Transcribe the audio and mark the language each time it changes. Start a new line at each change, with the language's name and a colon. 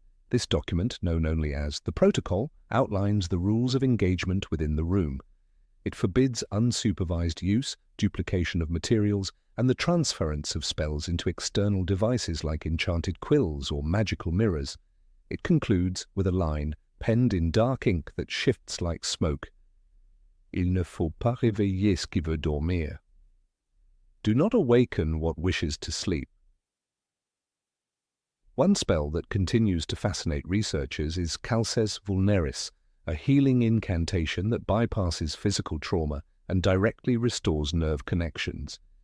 English: This document, known only as the Protocol, outlines the rules of engagement within the room. It forbids unsupervised use, duplication of materials, and the transference of spells into external devices like enchanted quills or magical mirrors. It concludes with a line, penned in dark ink that shifts like smoke.
French: Il ne faut pas réveiller ce qui veut dormir.
English: Do not awaken what wishes to sleep. One spell that continues to fascinate researchers is Calces Vulneris, a healing incantation that bypasses physical trauma and directly restores nerve connections.